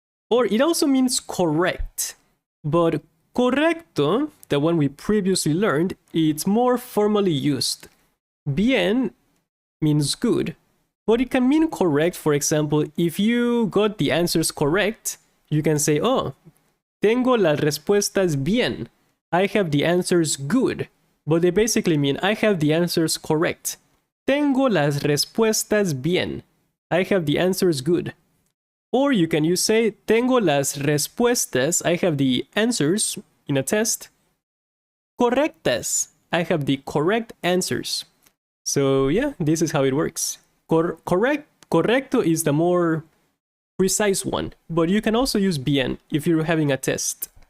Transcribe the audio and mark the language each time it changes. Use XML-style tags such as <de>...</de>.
<en>Or it also means correct. But correcto, the one we previously learned, it's more formally used. Bien means good, but it can mean correct. For example, if you got the answers correct, you can say, oh,</en> <es>tengo las respuestas bien.</es> <en>I have the answers good. But they basically mean I have the answers correct.</en> <es>Tengo las respuestas bien.</es> <en>I have the answers good. Or you can use say,</en> <es>tengo las respuestas.</es> <en>I have the answers in a test.</en> <es>Correctas.</es> <en>I have the correct answers. So yeah, this is how it works. Correcto is the more precise one, but you can also use bien if you're having a test.</en>